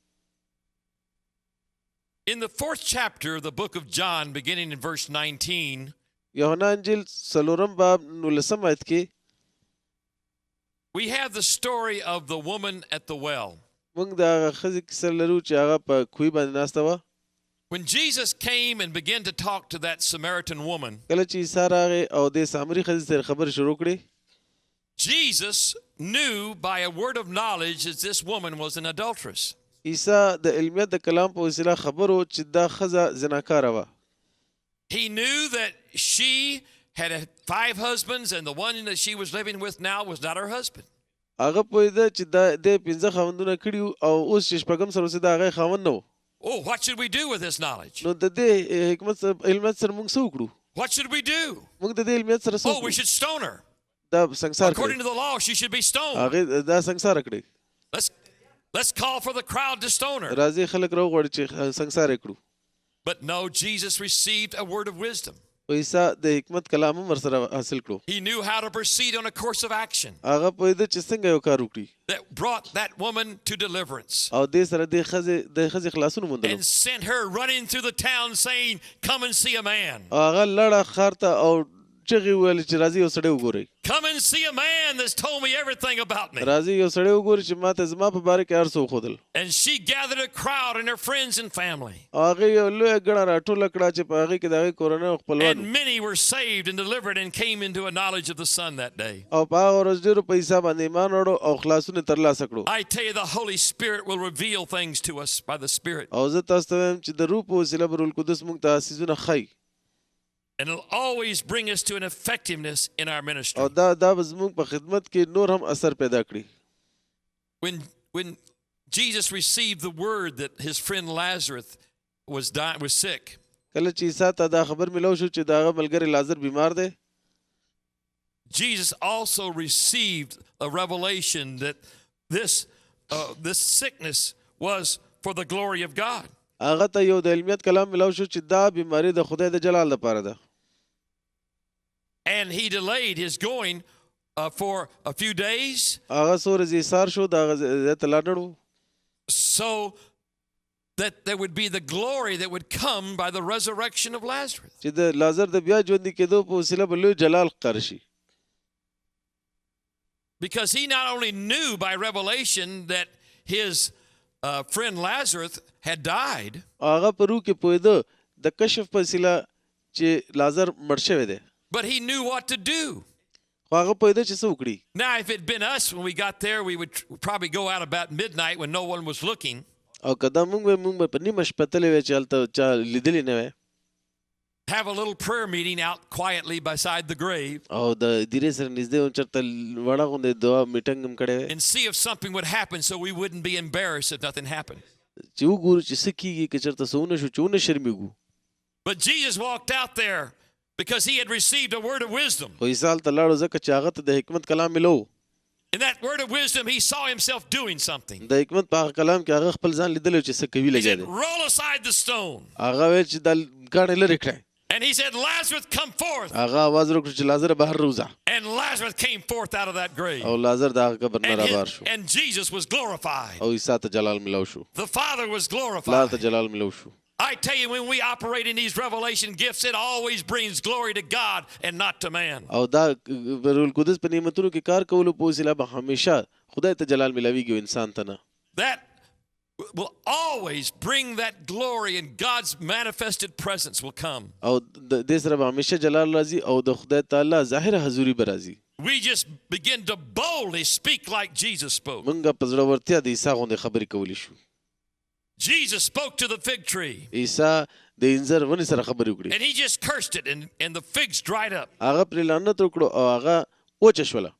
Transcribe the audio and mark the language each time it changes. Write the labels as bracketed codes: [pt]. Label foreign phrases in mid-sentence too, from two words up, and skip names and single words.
[en] In the 4th chapter of the book of John, beginning in verse 19, [ps] یوحنا انجیل څلورم باب 19 آیت کې [en] we have the story of the woman at the well. [ps] موږ د هغه ښځې کیسه لرو چې هغه په کوهي باندې ناسته وه. [en] When Jesus came and began to talk to that Samaritan woman, [ps] کله چې عیسی راغی او د سامري ښځې سره خبرې شروع کړې، [en] Jesus knew by a word of knowledge that this woman was an adulteress. [ps] عیسی د علمیت د کلام په وسیله خبرو چې دا ښځه زناکاره وه. [en] He knew that she had 5 husbands and the one that she was living with now was not her husband. [ps] هغه پوهېده چې د 5 خاوندونه کړي وو او اوس چې شپږم سره اوسېده هغه یې خاوند نه و. [en] Oh, what should we do with this knowledge? [ps] نو د دې حکمت علمیت سره موږ څه وکړو؟ [en] What should we do? [ps] موږ د دې علمیت سره څه [en] Oh, we [ps] وکړو؟ [en] should stone her. [ps] دا سنګسار [en] According to [ps] کړی، [en] the law, she should be stoned. [ps] هغې دا سنګسار کړی. [en] Let's call for the crowd to stone her. [ps] راځي خلک راوغواړي چې سنګسار یې کړو. [en] But no, Jesus received a word of wisdom. [ps] او عیسی د حکمت کلام هم ورسره حاصل کړو. [en] He knew how to proceed on a course of action [ps] هغه پوهېده چې څنګه یو کار وکړي [en] that brought that woman to deliverance [ps] او دې سره د ښځې خلاصون موندلو [en] and sent her running through the town saying, "Come and see a man. [ps] او هغه لړه ښار ته او چغې وویلې چې راځي یو سړی وګورئ [en] Come and see a man that's told me everything about me." [ps] راځي یو سړی وګورئ چې ما ته زما په باره کې هر څه وښودل. [en] And she gathered a crowd and her friends and family. [ps] او هغې یو لویه ګڼه راټوله کړه چې په هغې کې د هغې کورنۍ او خپلوان [en] And many were saved and delivered and came into a knowledge of the Son that day. [ps] او په هغه ورځ ډېرو په عیسی باندې ایمان وړو او خلاصون یې ترلاسه کړو. [en] I tell you, the Holy Spirit will reveal things to us by the Spirit. [ps] او زه تاسو ته وایم چې د روح په وسیله به روح القدس موږ ته څیزونه ښایي [en] And it'll always bring us to an effectiveness in our ministry. [ps] او دا به زموږ په خدمت کې نور هم اثر پیدا کړي. [en] When Jesus received the word that his friend Lazarus was sick, [ps] کله چې عیسی ته دا خبر ملو شو چې د هغه ملګری لازر بیمار دی [en] Jesus also received a revelation that this sickness was for the glory of God. [ps] هغه ته یو د علمیت کلام ملو شو چې دا بیماری د خدای د جلال لپاره ده. [en] And he delayed his going for a few days. [ps] هغه څو ورځې ایثار شو د هغه ځای ته لاړ نه. [en] So that there would be the glory that would come by the resurrection of Lazarus. [ps] چې د لازر د بیا ژوندي کېدو په وسیله به لوی جلال ښکاره شي. [en] Because he not only knew by revelation that his friend Lazarus had died, [ps] هغه په روح کې پوهېده د کشف په وسیله چې لازر مړ شوی دی. [en] but he knew what to do. [ps] خو هغه پوهېده چې څه وکړي. [en] Now, if it had been us when we got there, we would probably go out about midnight when no one was looking. [ps] او که دا موږ به په نیمه شپه تللی وی چې هلته چا لیدلی نه وی. [en] Have a little prayer meeting out quietly beside the grave. [ps] او د دیرې سره نږدې هم چېرته وړه غوندې دعا میټنګ هم کړی وی. [en] And see if something would happen so we wouldn't be embarrassed if nothing happened. [ps] چې وګورو چې څه کېږي که چېرته څه ونه شو چې ونه شرمېږو. [en] But Jesus walked out there because he had received a word of wisdom. [ps] خو عیسی هلته لاړو ځکه چې هغه ته د حکمت کلام ملو. [en] In that word of wisdom, he saw himself doing something. [ps] د حکمت په هغه کلام کې هغه خپل ځان لیدلی چې څه کوي [en] He [ps] لګیا [en] said, [ps] دی. [en] "Roll aside the stone." [ps] هغه ویل چې دا کاڼې لرې کړئ. [en] And he said, "Lazarus, come forth." [ps] هغه आवाज وکړ چې لازر بهر روزه. [en] And Lazarus came forth out of that grave. [ps] او لازر د هغه قبر نه رابار شو. [en] And Jesus was glorified. [ps] او عیسی ته جلال ملو شو. [en] The Father was [ps] پلار [en] glorified. [ps] ته جلال ملو شو. [en] I tell you, when we operate in these revelation gifts, it always brings glory to God and not to man. [ps] او دا روح القدس په نعمتونو کې کار کولو په وسیله به همیشه خدای ته جلال ملويږي او انسان ته نه. [en] That will always bring that glory, and God's manifested presence will come. [ps] او د دې سره به همیشه جلال راځي او د خدای تعالی ظاهره حضوري به راځي. [en] We just begin to boldly speak like Jesus spoke. [ps] موږ په زړورتیا د عیسی غوندې خبرې کولی شو. [en] Jesus spoke to the fig tree. [ps] عیسی د انځر ونې سره خبرې وکړې. [en] And he just cursed it, and the figs dried up. [ps] هغه پرې لعنت وکړو او هغه وچه شوله.